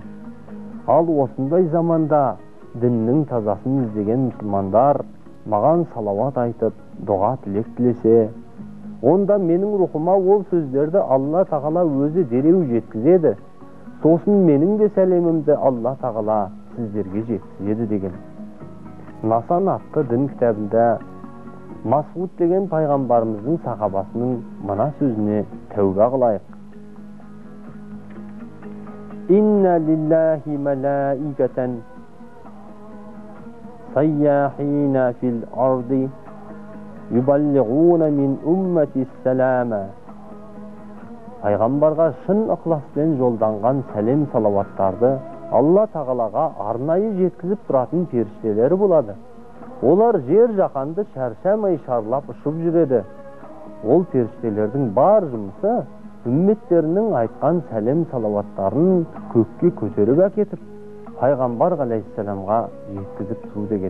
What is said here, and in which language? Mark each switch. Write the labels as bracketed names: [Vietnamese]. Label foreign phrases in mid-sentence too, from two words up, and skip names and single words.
[Kazakh] Ал осындай заманда діннің тазасын іздеген мұсылмандар маған салауат айтып, дұға тілек тілесе, онда менің рухыма ол сөздерді Алла Тағала өзі дереу жеткізеді. Сосын менің де сәлемімді Алла Тағала сіздерге жеткізеді деген. Насан атты дін кітабында Масғуд деген пайғамбарымыздың сахабасының мына сөзіне тәуба қылайық. [Arabic] إن لله ملائكة سياحين في الأرض يبلغوني من أمتي السلام. [Kazakh] пайғамбарға шын ықыласпен жолданған сәлем салауаттарды Алла тағалаға арнайы жеткізіп тұратын періштелері болады. Олар жер жаһанды шаршамай шарлап ұшып жүреді. Ол періштелердің бар жұмысы үмметтерінің айтқан сәлем салауаттарын көкке көтеріп әкетіп, пайғамбар алейхиссаламға жеткізіп тұру деген.